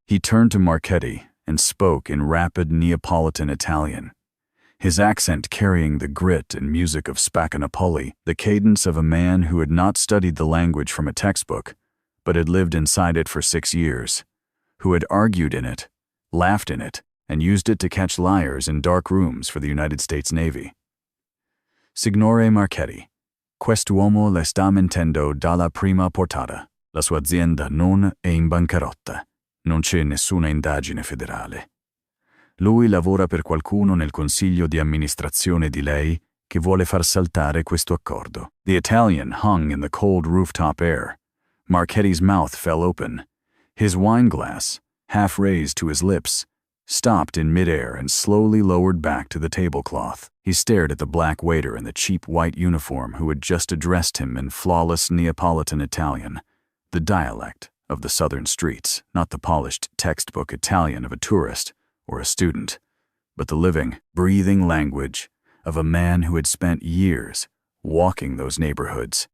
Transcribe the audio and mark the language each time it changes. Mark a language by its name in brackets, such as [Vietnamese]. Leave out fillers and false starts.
[English] He turned to Marchetti and spoke in rapid Neapolitan Italian, his accent carrying the grit and music of Spaccanapoli, the cadence of a man who had not studied the language from a textbook, but had lived inside it for 6 years, who had argued in it, laughed in it, and used it to catch liars in dark rooms for the United States Navy. [Italian] "Signore Marchetti, quest'uomo le sta mentendo dalla prima portata. La sua azienda non è in bancarotta. Non c'è nessuna indagine federale. Lui lavora per qualcuno nel consiglio di amministrazione di lei che vuole far saltare questo accordo." [English] The Italian hung in the cold rooftop air. Marchetti's mouth fell open. His wine glass, half raised to his lips, stopped in midair and slowly lowered back to the tablecloth. He stared at the black waiter in the cheap white uniform who had just addressed him in flawless Neapolitan Italian, the dialect of the southern streets, not the polished textbook Italian of a tourist or a student, but the living, breathing language of a man who had spent years walking those neighborhoods.